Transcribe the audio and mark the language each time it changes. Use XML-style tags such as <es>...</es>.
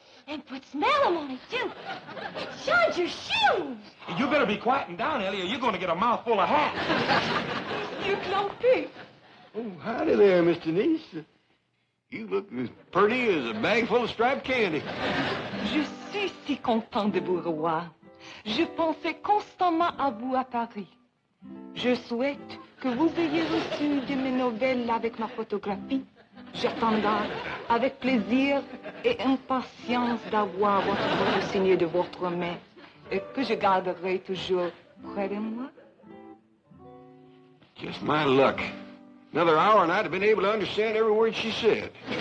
<en>And put smell on it, too. It shines your shoes. You better be quieting down, Elly, or you're going to get a mouthful of hats. You clumpy. Oh, howdy there, Miss Denise. You look as pretty as a bag full of striped candy.</en> <fr>Je suis si content de vous revoir. Je pensais constamment à vous à Paris. Je souhaite que vous ayez reçu de mes nouvelles avec ma photographie. J'attendrai avec plaisir et impatience d'avoir votre photo signée de votre main et que je garderai toujours près de moi.</fr> <en>Just my luck. Another hour and I'd have been able to understand every word she said.</en>